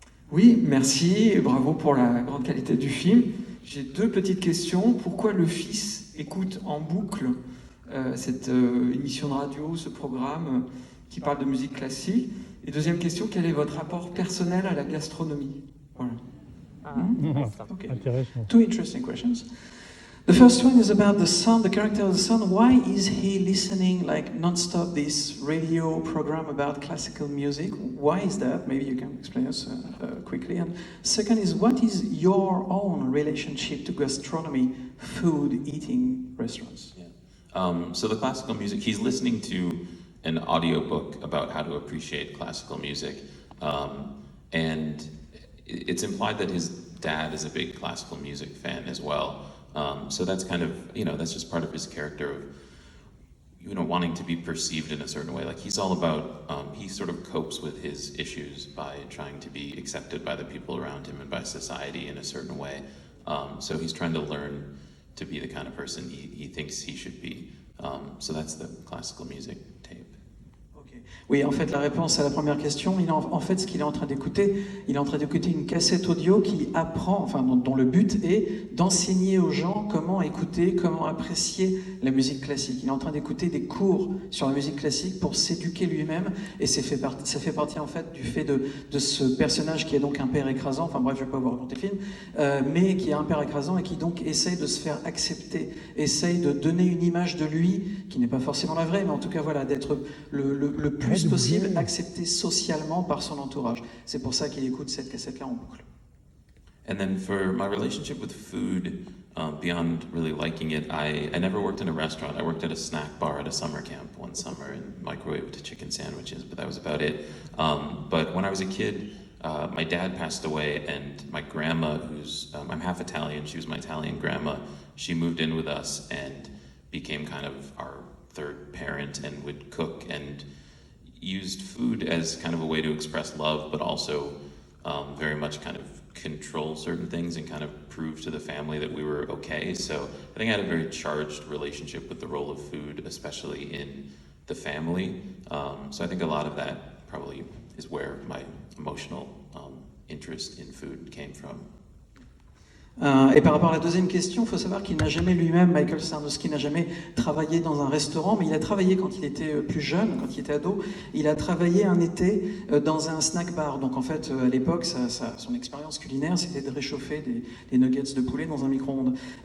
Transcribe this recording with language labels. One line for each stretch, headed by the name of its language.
French: Oui, merci et bravo pour la grande qualité du film. J'ai deux petites questions. Pourquoi le fils écoute en boucle cette émission de radio, ce programme qui parle de musique classique? Et deuxième question, quel est votre rapport personnel à la gastronomie? Voilà.
English: Okay.
French: Intéressant.
English: Two interesting questions. The first one is about the son, the character of the son. Why is he listening like non-stop this radio program about classical music? Why is that? Maybe you can explain us quickly. And second is, what is your own relationship to gastronomy, food, eating, restaurants? Yeah. So the classical music, he's listening to an audiobook about how to appreciate classical music. And it's implied that his dad is a big classical music fan as well. So that's kind of, that's just part of his character of, wanting to be perceived in a certain way. Like he's all about, he sort of copes with his issues by trying to be accepted by the people around him and by society in a certain way. So he's trying to learn to be the kind of person he thinks he should be. So that's the classical music tape.
French: Oui, en fait, la réponse à la première question, en fait, ce qu'il est en train d'écouter, il est en train d'écouter une cassette audio qui apprend, dont le but est d'enseigner aux gens comment écouter, comment apprécier la musique classique. Il est en train d'écouter des cours sur la musique classique pour s'éduquer lui-même, et ça fait partie en fait du fait de ce personnage qui est donc un père écrasant, enfin bref, je ne vais pas vous raconter le film, mais qui est un père écrasant et qui donc essaye de se faire accepter, essaye de donner une image de lui qui n'est pas forcément la vraie, mais en tout cas voilà, d'être le plus possible accepté socialement par son entourage. C'est pour ça qu'il écoute cette cassette-là en boucle.
English: And then for my relationship with food, beyond really liking it, I never worked in a restaurant. I worked at a snack bar at a summer camp one summer and microwaved chicken sandwiches, but that was about it. But when I was a kid, my dad passed away, and my grandma, I'm half Italian, she was my Italian grandma, she moved in with us and became kind of our third parent and would cook and used food as kind of a way to express love, but also very much kind of control certain things and kind of prove to the family that we were okay. So I think I had a very charged relationship with the role of food, especially in the family. So I think a lot of that probably is where my emotional interest in food came from.
French: Et par rapport à la deuxième question, il faut savoir qu'il n'a jamais lui-même, Michael Sarnowski, n'a jamais travaillé dans un restaurant, mais il a travaillé quand il était plus jeune, quand il était ado. Il a travaillé un été dans un snack bar. Donc en fait, à l'époque, son expérience culinaire, c'était de réchauffer des nuggets de poulet dans un micro-ondes.